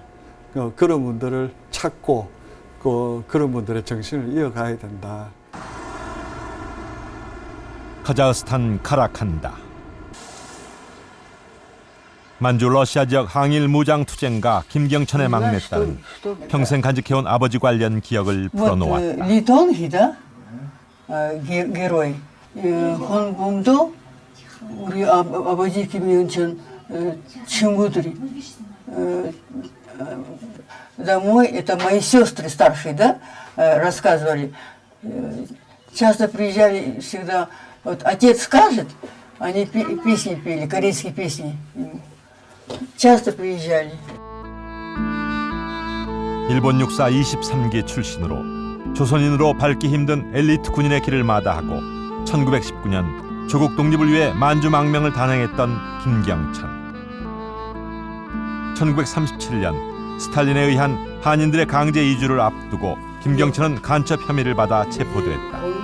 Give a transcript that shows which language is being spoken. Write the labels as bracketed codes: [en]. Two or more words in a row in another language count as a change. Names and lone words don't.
[ko] 그런 분들을 찾고 그런 분들의 정신을 이어가야 된다. 카자흐스탄 카라칸다. 만주 러시아 지역 항일 무장 투쟁가 김경천의 막내딸은 평생 간직해온 아버지 관련 기억을 풀어놓았다. 리톤히, [ru] да? герой. Он [ko] 우리 아버지 김영천 친구들이 [ru] домой, это мои сестры старшие, да, рассказывали. Часто приезжали всегда, вот отец скажет, они песни пели, корейские песни. часто приезжали. [ko] 일본 육사 23기 출신으로 조선인으로 밟기 힘든 엘리트 군인의 길을 마다하고 1919년 조국 독립을 위해 만주망명을 단행했던 김경천. 1937년 스탈린에 의한 한인들의 강제 이주를 앞두고 김경천은 간첩 혐의를 받아 체포됐다.